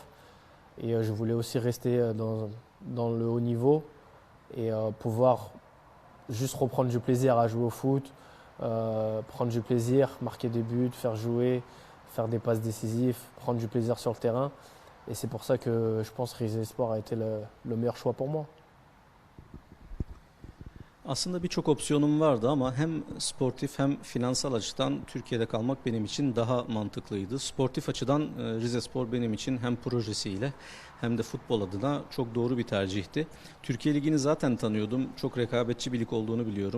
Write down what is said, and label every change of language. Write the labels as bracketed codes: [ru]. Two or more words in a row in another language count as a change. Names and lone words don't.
[fr] Et je voulais aussi rester dans le haut niveau et pouvoir juste reprendre du plaisir à jouer au foot, prendre du plaisir, marquer des buts, faire jouer, faire des passes décisives, prendre du plaisir sur le terrain. Et c'est pour ça que je pense que Rizespor a été le meilleur choix pour moi. [tr] Aslında birçok opsiyonum vardı ama hem sportif hem finansal açıdan Türkiye'de kalmak benim için daha mantıklıydı. Sportif açıdan Rizespor benim için hem projesiyle hem de futbol adına çok doğru bir tercihti. Türkiye Ligi'ni zaten tanıyordum. Çok rekabetçi bir lig olduğunu biliyorum.